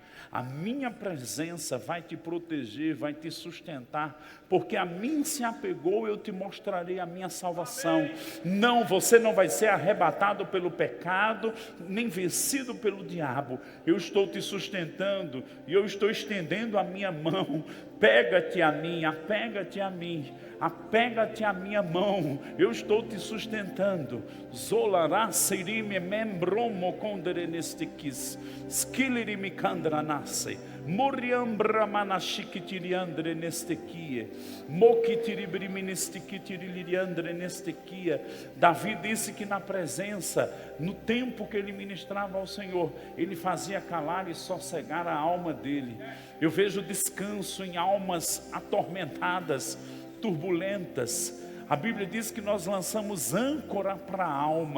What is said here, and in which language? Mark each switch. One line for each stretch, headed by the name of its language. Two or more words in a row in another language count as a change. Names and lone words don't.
Portuguese: A minha presença vai te proteger, vai te sustentar, porque a mim se apegou, eu te mostrarei a minha salvação. Não, você não vai ser arrebatado pelo pecado, nem vencido pelo diabo. Eu estou te sustentando e eu estou estendendo a minha mão. Pega-te a mim, apega-te a mim. Apega-te à minha mão, eu estou te sustentando. Zolará serime membromo conderenestekis, skilirimi kandranase, moriambra manashikitiriandre nestekia, mokitiribriministikitiriliriandre nestekia. Davi disse que na presença, no tempo que ele ministrava ao Senhor, ele fazia calar e sossegar a alma dele. Eu vejo descanso em almas atormentadas, turbulentas. A Bíblia diz que nós lançamos âncora para a alma.